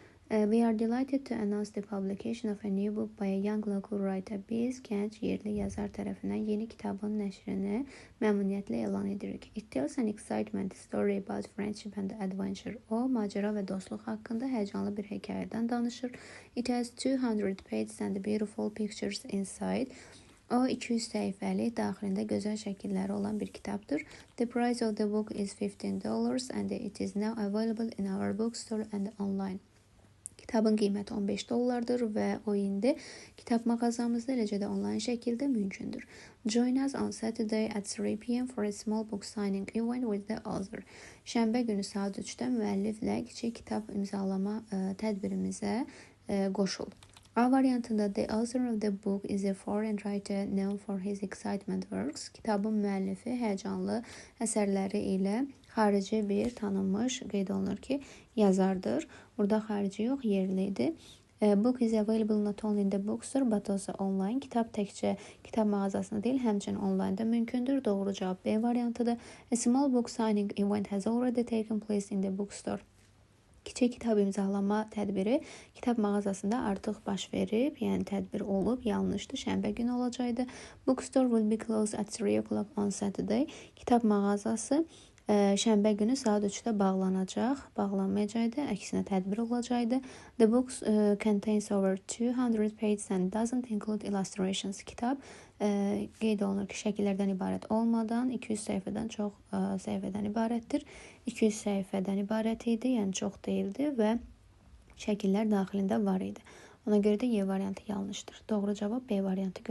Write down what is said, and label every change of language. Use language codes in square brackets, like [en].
[en] We are delighted to announce the publication of a new book by a young local writer. [az] Biz gənc yerli yazar tərəfindən yeni kitabın nəşrini məmnuniyyətlə elan edirik. [en] It tells an excitement story about friendship and adventure. [az] O, macera və dostluq haqqında həyəcanlı bir hekayədən danışır. [en] It has 200 pages and beautiful pictures inside. [az] O 200 səhifəli, daxilində gözəl şəkilləri olan bir kitabdır. [en] The price of the book is $15 and it is now available in our bookstore and online. [az] Kitabın qiyməti $15 və o indi kitab mağazamızda, eləcə də onlayn şəkildə mümkündür. [en] Join us on Saturday at 3 p.m. for a small book signing event with the author. [az] Şənbə günü saat 3-də müəlliflə kiçik kitab imzalama tədbirimizə qoşul. A variantında [en] the author of the book is a foreign writer known for his excitement works. [az] Kitabın müəllifi həyəcanlı əsərləri ilə xarici bir tanınmış, qeyd olunur ki, yazardır. Burada xarici yox, yerlidir. [en] Book is available not only in the bookstore but also online. [az] Kitab təkcə kitab mağazasında deyil, həmçinin onlaynda mümkündür. Doğru cavab B variantıdır. [en] A small book signing event has already taken place in the bookstore. [az] Kiçik kitab imzalama tədbiri kitab mağazasında artıq baş verib, yəni tədbir olub, yanlışdır, şənbə günü olacaqdı. [en] Bookstore will be closed at 3 o'clock on Saturday. [az] Kitab mağazası şənbə günü saat 3-də bağlanmayacaqdı, əksinə tədbir olacaqdı. [en] The book contains over 200 pages and doesn't include illustrations. [az] Kitab qeyd olunur ki, şəkillərdən ibarət olmadan 200 səhifədən çox səhifədən ibarətdir. 200 səhifədən ibarət idi, yəni çox deyildi və şəkillər daxilində var idi. Ona görə də Y variantı yanlışdır. Doğru cavab B variantı götürülür.